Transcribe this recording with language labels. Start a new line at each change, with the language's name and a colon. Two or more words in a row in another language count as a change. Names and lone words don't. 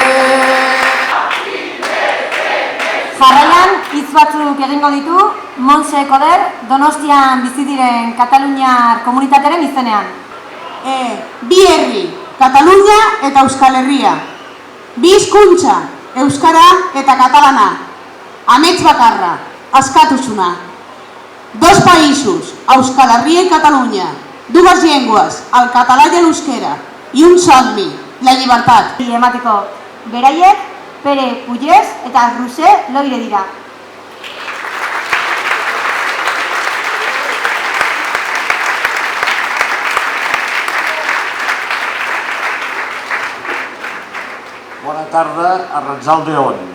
Basque: Jarraian, hitz batzuk egingo ditu Montse Koder, Donostian bizi diren kataluniar komunitatearen izenean. Bi herri, Katalunia eta Euskal Herria. Bi hizkuntza, euskara eta katalana. Amets bakarra, askatasuna.
Catalan: Dos països,
Spanish: Euskal Herria y Catalunya.
Catalan: Dues llengües, el català i l'euskera. I un somni, la llibertat.
Basque: Emateko beraiek Pere Puyes eta Ruse Loire dira.
Catalan: Bona tarda,
Basque: Arrantsalde-on.